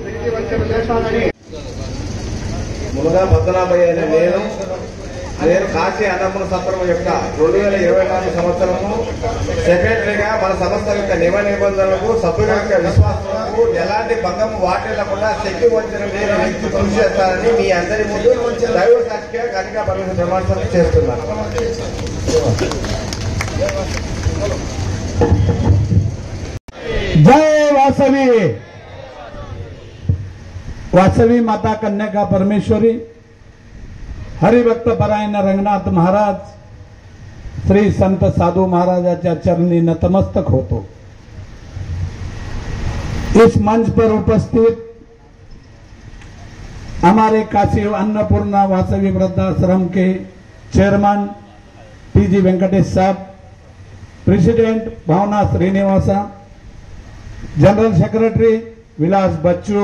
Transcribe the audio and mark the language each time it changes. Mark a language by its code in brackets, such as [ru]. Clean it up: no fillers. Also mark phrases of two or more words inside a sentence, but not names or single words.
[te] ముందుగా పద్మనాభయ్య అనే నేను కాశీ అన్నపూర్ణ సత్రం యొక్క 2024 సంవత్సరము సెక్రటరీగా మన సంస్థ యొక్క నియమ నిబంధనలకు సభ్యుల యొక్క విశ్వాసాలకు ఎలాంటి భంగం వాటిల్లకుండా శక్తి వంచన లేని వ్యక్తి కృషి చేస్తారని మీ అందరి ముందు దైవ సాక్షిగా కనిక పరమేశ్వర ప్రమాణం చేస్తున్నాను। [mr] जय वासवी वासवी माता कन्या परमेश्वरी हरिभक्त परायण रंगनाथ महाराज श्री संत साधू महाराजाच्या चरणी नतमस्तक होतो। [hi] इस मंच पर उपस्थित हमारे काशी अन्नपूर्णा वासवी वृद्धाश्रम के चेयरमैन पीजी वेंकटेश साहब, प्रेसिडेंट भावना श्रीनिवासा, [en] general secretary [hi] विलास बच्चू,